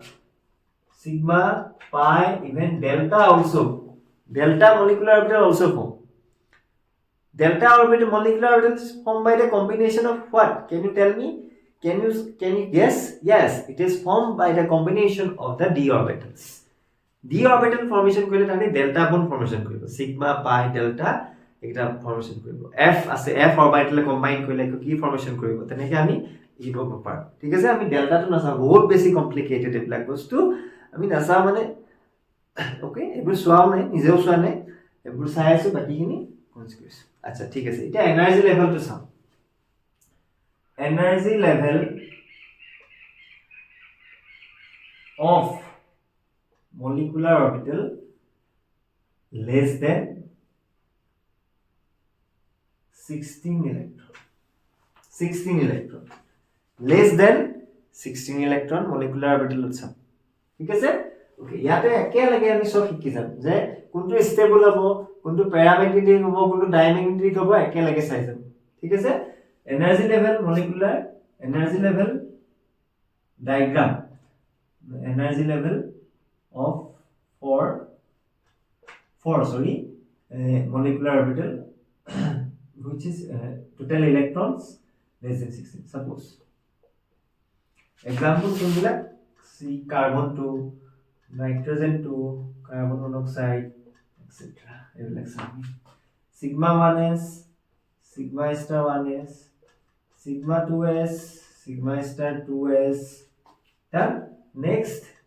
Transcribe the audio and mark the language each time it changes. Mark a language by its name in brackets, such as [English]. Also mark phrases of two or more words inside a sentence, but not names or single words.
[English] pi even delta molecular orbital also form delta orbital molecular orbital is formed by the combination of what can you tell me can you guess yes it is formed by the combination of the d orbital formation [Assamese] কৰিলে তানি [English] delta bond formation [Assamese] কৰিব [English] sigma pi delta [Assamese] এটা ফৰ্মেশ্যন কৰিব f আছে f অৰবিটেল কম্বাইন কৰিলে কি ফৰ্মেশ্যন কৰিব তেনেকৈ আমি লিখিব পাৰোঁ ঠিক আছে আমি ডেল্টাটো নাচাওঁ বহুত বেছি কমপ্লিকেটেড এইবিলাক বস্তু আমি নাচাওঁ মানে ওকে এইবোৰ চোৱাও নাই নিজেও চোৱা নাই এইবোৰ চাই আছো বাকিখিনি কনচ কৰিছো আচ্ছা ঠিক আছে এতিয়া এনাৰ্জি লেভেলটো চাওঁ [English] energy level of molecular orbital less than 16 electron 16 electron less than 16 electron molecular orbital [Assamese] আছে ঠিক আছে ওকে ইয়াতে একেলগে আমি সব শিকি যাম যে কোনটো ষ্টেবল হ'ব কোনটো প্যাৰামেগনেটিক হ'ব কোনটো ডাইমেগনেটিক হ'ব একেলগে চাই যাম ঠিক আছে [English] energy level molecular energy level diagram energy level of four molecular orbital which is total electrons less than 16 suppose example sunbila see carbon 2 nitrogen 2 carbon monoxide etc sigma 1s sigma star 1s sigma 2s sigma star 2s done next